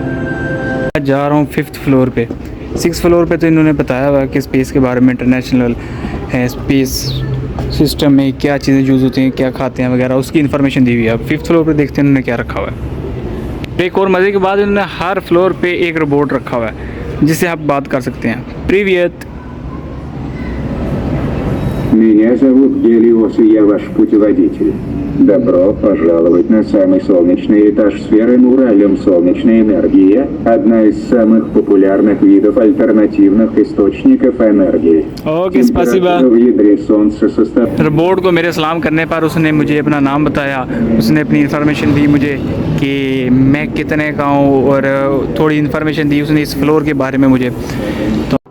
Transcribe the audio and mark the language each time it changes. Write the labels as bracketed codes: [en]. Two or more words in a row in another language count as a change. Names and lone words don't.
[hi] मैं जा रहा हूँ 5th फ्लोर पे। 6th फ्लोर पे तो इन्होंने बताया हुआ कि स्पेस के बारे में, [en] International Space System [hi] में क्या चीज़ें यूज़ होती हैं, क्या खाते हैं वगैरह, उसकी इन्फॉर्मेशन दी हुई है। अब 5th फ्लोर पे देखते हैं उन्होंने क्या रखा हुआ है। एक और मज़े की बात, इन्होंने हर फ्लोर पे एक रोबोट रखा हुआ है जिससे आप बात कर सकते हैं। [ru] Привет. Меня зовут Гелиос, и я ваш путеводитель. Добро пожаловать на самый солнечный этаж сферы Уралиум. Солнечная энергия – одна из самых популярных видов альтернативных источников энергии. Окей, спасибо. Температура в ядре Солнца составляет... [hi] रोबोट को मेरे सलाम करने पर उसने मुझे अपना नाम बताया, उसने अपनी इन्फॉर्मेशन दी मुझे कि मैं कितने का हूँ, और थोड़ी इन्फॉर्मेशन दी उसने इस फ्लोर के बारे में मुझे। तो